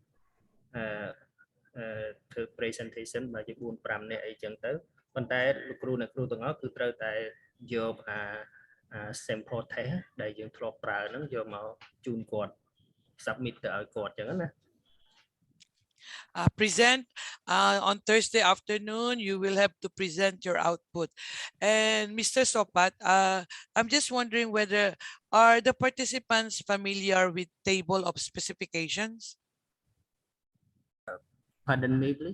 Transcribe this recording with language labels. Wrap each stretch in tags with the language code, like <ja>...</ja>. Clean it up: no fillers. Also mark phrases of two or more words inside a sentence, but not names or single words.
<km>ធ្វើ presentation មកជា4-5នាក់អីចឹងទៅប៉ុន្តែលោកគ្រូអ្នកគ្រូទាំងអស់គឺត្រូវតែយក</km> <en>sample test</en> <km>ដែលយើងធ្លាប់ប្រើហ្នឹងយកមកជូនគាត់ submit ទៅឲ្យគាត់ចឹងណា</km> <en>present on Thursday afternoon. You will have to present your output. And Mr. Sopat, I'm just wondering whether are the participants familiar with table of specifications? Pardon me, please.</en>